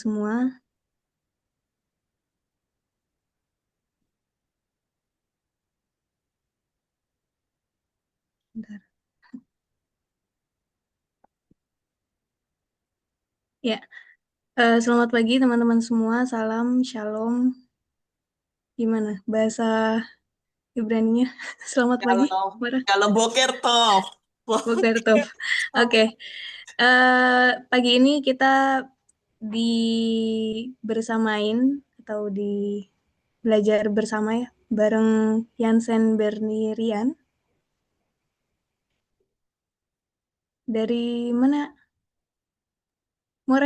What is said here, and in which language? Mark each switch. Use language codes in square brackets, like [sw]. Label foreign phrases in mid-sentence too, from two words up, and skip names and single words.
[id] semua. Bentar. Ya, selamat pagi teman-teman semua. Salam, shalom. Gimana bahasa Ibraninya? Selamat pagi, Kalau Mara. kalau boker toh. [he] בוקר טוב. [id] Oke. Pagi ini kita bersamain atau belajar bersama ya bareng Yansen Bernirian. Dari mana, More?